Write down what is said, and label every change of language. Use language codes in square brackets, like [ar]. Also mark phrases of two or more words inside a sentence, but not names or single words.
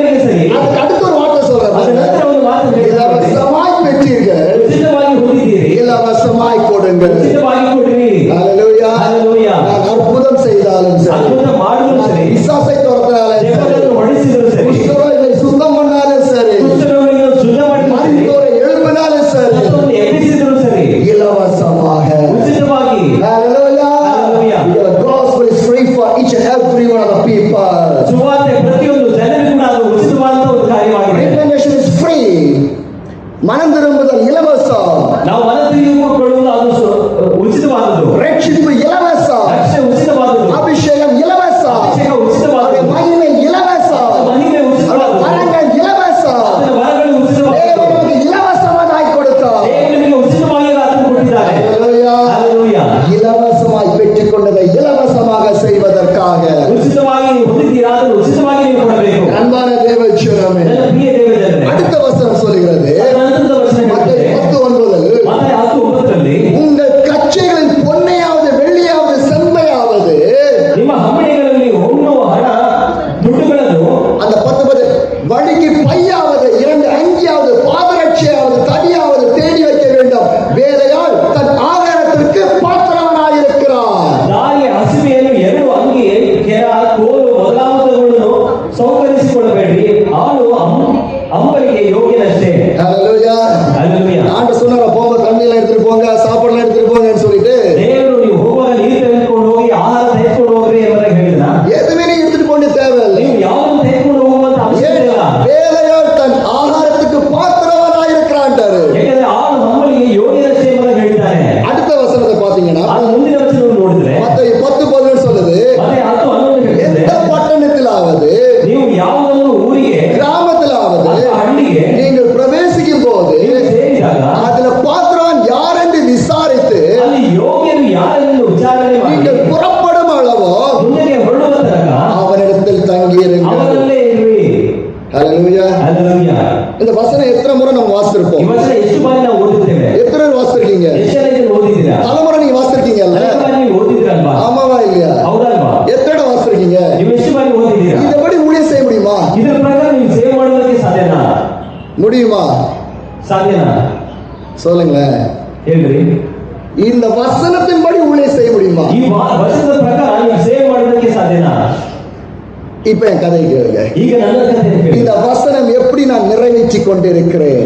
[kn] ಸರಿ [ta] அதுக்கு அடுத்த ஒரு வார்த்தை [kn] ಅದರ [ta] சொல்றேன். [kn] ನಂತರ ಒಂದು ಮಾತು ಹೇಳ್ತಾರೆ. [ta] இலவசமாய் பெற்றீர்கள், [kn] ಉಚಿತವಾಗಿ ಹೊಂದಿದ್ದೀರಿ, [ta] இலவசமாய் கொடுங்கள். [kn] ಉಚಿತವಾಗಿ ಕೊಡಿರಿ. [ta] ஹalleluya. ஹalleluya. நான் அற்புதம் செய்தாலும் சரி, [kn] ಅದ್ಭುತ ಮಾಡಿದ್ರು [ta] நான் [kn] ಸರಿ, [ta] பிசாசை துரத்தினாலும் சரி, [kn] ದೇವರನ್ನು ಹೊಡಿಸಿದ್ರು ಸರಿ, [ta] குஷ்டரோகிகளை சுத்தம் பண்ணாலும் சரி, [kn] ಕುಷ್ಠರೋಗಿಗಳನ್ನು ಶುದ್ಧ ಮಾಡಿದ್ರು ಸರಿ, [ta] மரித்தோரை எழுப்பினாலும் சரி, [kn] ಮತ್ತೊಂದು ಎಬ್ಬಿಸಿದ್ರು ಸರಿ, [ta] இலவசமாக. [kn] ಉಚಿತವಾಗಿ. [en] Hallelujah. Hallelujah. The gospel is free for each and every one of the people. [kn] ಸುವಾರ್ತೆ ಪ್ರತಿಯೊಂದು ಜನರಿಗೂ ಕೂಡ ಅದು ಉಚಿತವಾದಂತ ಒಂದು ಕಾರ್ಯವಾಗಿದೆ. [en] Repentation is free. [ta] மனம் திரும்புதல் இலவசம். [kn] ನಾವು ಮನ ತಿಳಿದುಕೊಳ್ಳುವುದು ಅದು ಉಚಿತವಾದದ್ದು. [ta] ரட்சிப்பு இலவசம். [kn] ರಕ್ಷಣೆ ಉಚಿತವಾದದ್ದು. [ta] அபிஷேகம் இலவசம். [kn] ಅಭಿಷೇಕ ಉಚಿತವಾದದ್ದು. [ta] மகிமை இலவசம். [kn] ಮಹಿಮೆ ಉಚಿತವಾದದ್ದು. [ta] வரங்கள் இலவசம். [kn] ಅದರ ವರಗಳು ಉಚಿತವಾದದ್ದು. [ta] தேவனுக்கு இலவசமாய் கொடுத்தார். [kn] ದೇವರಿಗೆ ಉಚಿತವಾಗಿ ಅದನ್ನು ಕೊಟ್ಟಿದ್ದಾರೆ. Hallelujah. Hallelujah. [ta] இலவசமாய் பெற்றுக்கொண்டதை இலவசமாக செய்வதற்காக [kn] ಉಚಿತವಾಗಿ ನೀವು ಹೊಂದಿದ್ದೀರಾ, ಅದನ್ನು ಉಚಿತವಾಗಿ ನೀವು ಕೊಡಬೇಕು. [ta] அன்பான தேவஜனமே, [kn] ನನ್ನ ಪ್ರಿಯ ದೇವಜನರೇ, [ta] அடுத்த வசனம் சொல்கிறது, [kn] ನಂತರದ ವಚನ [ta] மத்தேயு [kn] ಹೇಳುತ್ತದೆ, 10:9, ಮತ್ತಾಯ 10:9ರಲ್ಲಿ [ta] உங்கள் கச்சைகளில் பொன்னையாவது வெள்ளியாவது செம்மையாவது, [kn] ನಿಮ್ಮ ಹಮ್ಮಣಿಗಳಲ್ಲಿ ಹೊನ್ನು ಹಣ ದುಡ್ಡುಗಳನ್ನು [ta] அந்த 10 வழிக்கு பையாவது, 2 அங்கியாவது, பாதரட்சையாவது, தடியாவது தேடி வைக்க வேண்டும். வேலையால் தன் ஆகாரத்திற்கு பாத்திரவனாயிருக்கிறார். [kn] ದಾರಿ ಹಸಿವೆಯನ್ನು 2 ಅಂಗಿ ಕೆರ ಕೋಲು ಮೊದಲಾದವುಗಳನ್ನು ಸೌಕರಿಸಿಕೊಳ್ಳಬೇಡಿ, ಆಳು ಅಂಬರಿಗೆ ಯೋಗ್ಯನಷ್ಟೇ. Hallelujah. Hallelujah. [ta] ஆண்டு சொன்னார, போங்க தண்ணியெல்லாம் எடுத்துட்டு போங்க, சாப்பாடுலாம் எடுத்துட்டு போங்கன்னு சொல்லிட்டு [kn] ದೇವರು ನೀವು ಹೋಗುವಾಗ ನೀರು ತೆಗೆದುಕೊಂಡು ಹೋಗಿ ಆಹಾರ ತೆಗೆದುಕೊಂಡು ಹೋಗ್ರಿ ಎಂಬುದಾಗಿ ಹೇಳಿದ. [ta] எதுவுமே நீ எடுத்துட்டு போக தேவையில்லை. [kn] ನೀವು ಯಾವನ್ನು ತೆಗೆದುಕೊಂಡು ಹೋಗುವಂತ ಅವಶ್ಯಕತೆ ಇಲ್ಲ. [ta] வேலையால் தன் ஆகாரத்துக்கு பாத்திரவனாயிருக்கிறான்டாரு. [kn] ಯಾಕಂದ್ರೆ ಆಳು ನಮ್ಮಲ್ಲಿಗೆ ಯೋಗ್ಯನಷ್ಟೇ ಎಂಬುದಾಗಿ ಹೇಳಿದ್ದಾನೆ. [ta] அடுத்த வசனத்தை பாத்தீங்கன்னா [kn] ಅದು ಮುಂದಿನ ವಚನವನ್ನು ನೋಡಿದ್ರೆ [ta] மத்தேயு 10:11 சொல்லுது, [kn] ಮತ್ತೆ 10:11 ಹೇಳ್ತದೆ, [ta] எந்த பட்டணத்திலாவது [kn] ನೀವು ಯಾವುದನ್ನು ಊರಿಗೆ [ta] கிராமத்திலாவது [kn] ಅಥವಾ ಹಳ್ಳಿಗೆ [ta] நீங்கள் பிரவேசிக்கும் போது [kn] ನೀವು ಸೇರಿದಾಗ [ta] அதுல பாத்திரவான் யார் என்று விசாரித்து [kn] ಅಲ್ಲಿ ಯೋಗ್ಯರು ಯಾರೆಂದು ವಿಚಾರಣೆ ಮಾಡಿ [ta] நீங்கள் புறப்படும் அளவோ [kn] ಮುಂದಕ್ಕೆ ಹೊರಡುವ ತನಕ [ta] அவனிடத்தில் தங்கியிருங்கள். [kn] ಅವರಲ್ಲೇ ಇರ್ರಿ. [ta] ஹalleluya. Hallelujah. இந்த வசனம் எத்தனை முறை நம்ம [kn] ಈ [ta] வாசிச்சிருப்போம்? [kn] ವಚನ ಎಷ್ಟು ಬಾರಿ ನಾವು ಓದಿದ್ದೇವೆ? [ta] எத்தனை பேர் வாசிச்சிருக்கீங்க? [kn] ಎಷ್ಟು ಜನ ಇದನ್ನು ಓದಿದ್ದೀರಾ? [ta] தலைமுறை நீங்க வாசிச்சிருக்கீங்கல்ல? [kn] ಅನೇಕ ಬಾರಿ ನೀವು ಓದಿದ್ದೀರಲ್ವಾ? [ta] ஆமாவா இல்லையா? [kn] ಹೌದಲ್ವಾ? [ta] எத்தனை இடம் வாசிச்சிருக்கீங்க? [kn] ನೀವು ಎಷ್ಟು ಬಾರಿ ಓದಿದ್ದೀರಾ? [ta] இதபடி ஊழியம் செய்ய முடியுமா? [kn] ಇದರ ಪ್ರಕಾರ ನೀವು ಸೇವೆ ಮಾಡೋದಕ್ಕೆ ಸಾಧ್ಯನಾ? [ta] முடியுமா? [kn] ಸಾಧ್ಯನಾ? [ta] சொல்லுங்களேன். [kn] ಹೇಳ್ರಿ. [ta] இந்த வசனத்தின்படி ஊழியம் செய்ய முடியுமா? [kn] ಈ ವಚನದ ಪ್ರಕಾರ ನೀವು ಸೇವೆ ಮಾಡೋದಕ್ಕೆ ಸಾಧ್ಯನಾ? [ta] இப்ப என் கதை கேளுங்க. [kn] ಈಗ ನನ್ನ ಕಥೆ ಕೇಳಿ. [ta] இந்த வசனம் எப்படி நான் நிறைவேற்றி கொண்டிருக்கிறேன்?